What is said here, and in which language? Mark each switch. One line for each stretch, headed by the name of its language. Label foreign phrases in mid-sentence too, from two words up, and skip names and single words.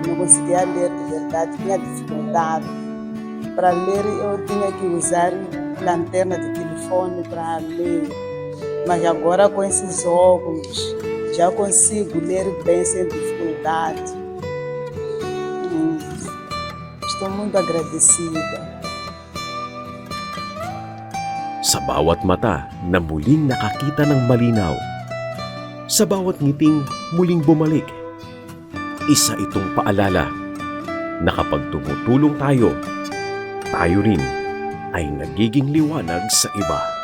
Portuguese: Não conseguia ler de verdade, tinha dificuldade. Para ler eu tinha que usar lanterna de telefone para ler, mas agora com esses óculos já consigo ler bem sem dificuldade. Estou muito agradecida.
Filipino: Sa bawat mata na muling nakakita ng malinaw, sa bawat ngiting muling bumalik, isa itong paalala na kapag tumutulong tayo, tayo rin ay nagiging liwanag sa iba.